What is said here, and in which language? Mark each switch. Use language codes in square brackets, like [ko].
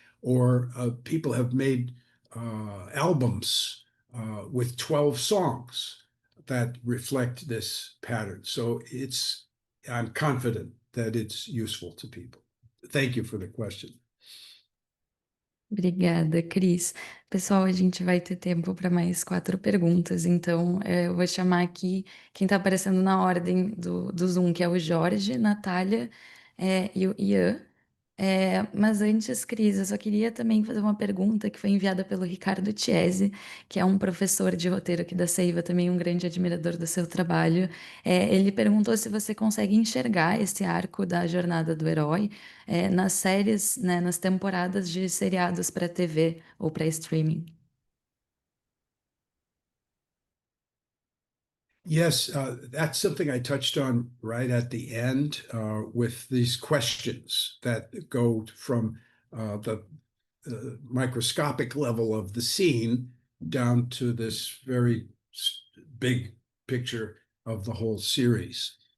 [en] Or people have made albums with 12 songs that reflect this pattern. So I'm confident that it's useful to people. Thank you for the question. [pt] Obrigada, Cris. Pessoal, a gente vai ter tempo para mais 4 perguntas, então eu vou chamar aqui quem está aparecendo na ordem do Zoom, que é o Jorge, Natália e o Ian. Mas antes, Cris, eu só queria também fazer uma pergunta que foi enviada pelo Ricardo Chiesi, que é um professor de roteiro aqui da Seiva, também um grande admirador do seu trabalho. Ele perguntou se você consegue enxergar esse arco da jornada do herói nas séries, né, nas temporadas de seriados para TV ou para streaming. [en] Yes, that's something I touched on right at the end with these questions that go from the microscopic level of the scene down to this very big picture of the whole series.